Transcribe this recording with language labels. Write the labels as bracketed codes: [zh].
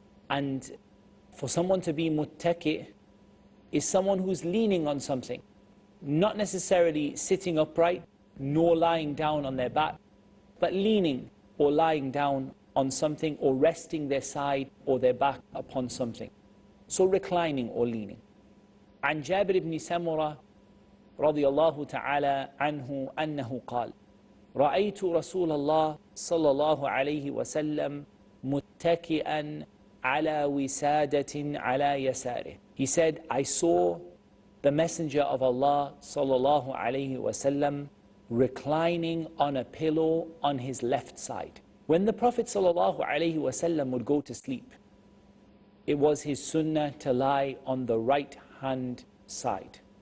[en] And for someone to be muttaki is someone who's leaning on something, not necessarily sitting upright nor lying down on their back, but leaning or lying down on something or resting their side or their back upon something. So reclining or leaning. [ar] عن جابر بن سمرة رضي الله تعالى عنه أنه قال رأيت رسول الله صلى الله عليه وسلم متكئا على وسادة على يساره. [en] He said, I saw the Messenger of Allah [ar] صلى الله عليه وسلم [en] reclining on a pillow on his left side. When the Prophet [ar] صلى الله عليه وسلم [en] would go to sleep, it was his sunnah to lie on the right hand side.